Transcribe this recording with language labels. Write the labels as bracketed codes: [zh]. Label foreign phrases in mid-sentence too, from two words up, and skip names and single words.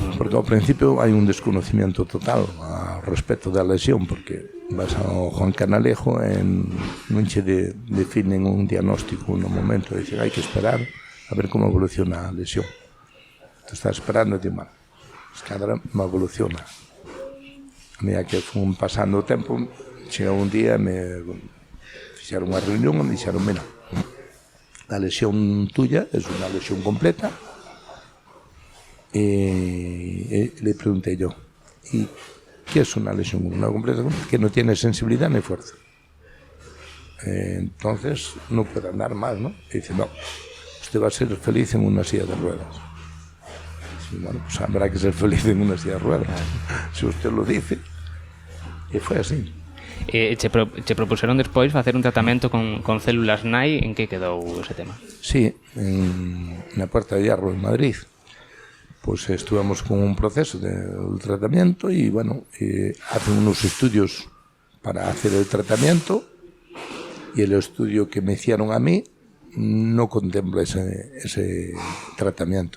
[gl] Porque ao principio hai un desconocimiento total ao respecto da lesión, porque vas ao Juan Canalejo e non che definen un diagnóstico no momento, e dicen, hai que esperar a ver como evoluciona a lesión. Te estás esperando e ti, mal, es que agora me evoluciona. A medida que fun pasando o tempo, chega un día me fixeron unha reunión e me dixeron, [es] mira, la lesión tuya es una lesión completa. Y le pregunté yo, ¿y qué es una lesión completa? Que no tiene sensibilidad ni fuerza. Entonces no puede andar más, ¿no? Y dice, no, usted va a ser feliz en una silla de ruedas. Y bueno, pues habrá que ser feliz en una silla de ruedas, si usted lo dice. Y fue así. [gl] Che propuseron despois facer un tratamento con células NAI. En que quedou ese tema? Sí, na Puerta de Hierro en Madrid. [es] Pues estuvimos con un proceso de tratamiento y bueno, hacen unos estudios para hacer el tratamiento y el estudio que me hicieron a mí no contempla ese tratamiento.